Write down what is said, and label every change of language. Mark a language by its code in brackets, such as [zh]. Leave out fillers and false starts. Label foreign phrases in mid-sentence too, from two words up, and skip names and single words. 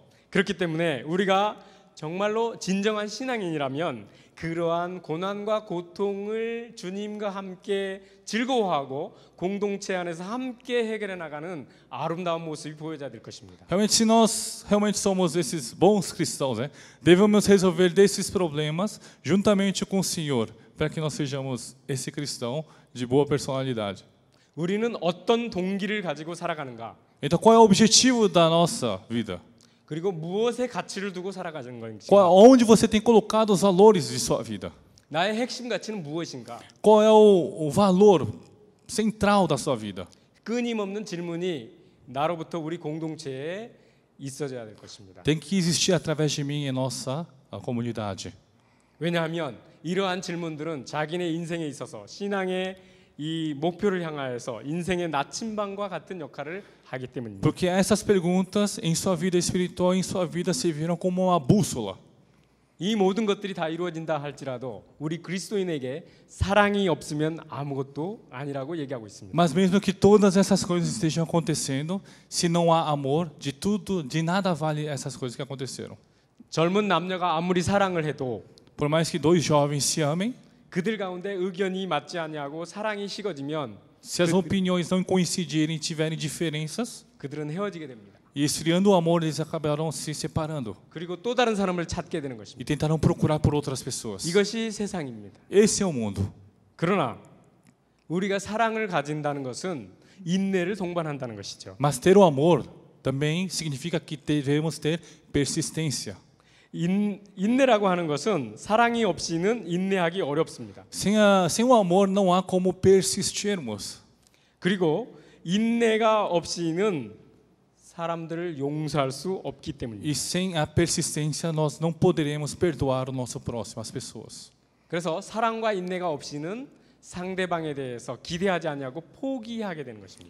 [ko] 그렇기 때문에 우리가 정말로 진정한 신앙인이라면 그러한 고난과 고통을 주님과 함께 즐거워하고 공동체 안에서 함께 해결해 나가는 아름다운 모습이 보여져야 될 것입니다. [pt] Realmente, se nós realmente somos esses bons cristãos, devemos resolver desses problemas juntamente com o Senhor, para que nós sejamos esse cristão de boa personalidade. [ko] 우리는 어떤 동기를 가지고 살아가는가? [pt] Então, qual é o objetivo da nossa vida? [ko] 그리고 무엇에 가치를 두고 살아가는 건지. [pt] Onde você tem colocado os valores de sua vida? [ko] 나의 핵심 가치는 무엇인가? [pt] Qual é o valor central da sua vida? [ko] 끊임없는 질문이 나로부터 우리 공동체에 있어져야 될 것입니다. [pt] Tem que existir através de mim em nossa comunidade. [ko] 왜냐하면 이러한 질문들은 자기네 인생에 있어서 신앙의 이 목표를 향하여서 인생의 나침반과 같은 역할을 하기 때문입니다. [pt] Porque essas perguntas em sua vida espiritual, em sua vida serviram como uma bússola. [ko] 이 모든 것들이 다 이루어진다 할지라도 우리 그리스도인에게 사랑이 없으면 아무것도 아니라고 얘기하고 있습니다. [pt] Mas mesmo que todas essas coisas estejam acontecendo, se não há amor, de nada vale essas coisas que aconteceram. [ko] 젊은 남녀가 아무리 사랑을 해도 [pt] Por mais que dois jovens se amem, [ko] 그들 가운데 의견이 맞지 않냐고 사랑이 식어지면 [pt] Se as opiniões não coincidirem, tiverem diferenças, [ko] 그들은 헤어지게 됩니다. [pt] e esfriando o amor, eles acabarão se separando [ko] 그리고 또 다른 사람을 찾게 되는 [pt] e [ko] 것입니다. [pt] tentarão procurar por outras pessoas. [ko] 이것이 세상입니다. [pt] Esse é o mundo. [ko] 그러나 우리가 사랑을 가진다는 것은 인내를 동반한다는 것이죠. [pt] Mas ter o amor também significa que devemos ter persistência. [ko] 인내라고 하는 것은 사랑이 없이는 인내하기 어렵습니다. [pt] Sem o amor não há como persistirmos. [ko] 그리고 인내가 없이는 사람들을 용서할 수 없기 때문입니다. [pt] E sem a persistência nós não poderemos perdoar o nosso próximo, as pessoas. [ko] 그래서 사랑과 인내가 없이는 상대방에 대해서 기대하지 않냐고 포기하게 되는 것입니다.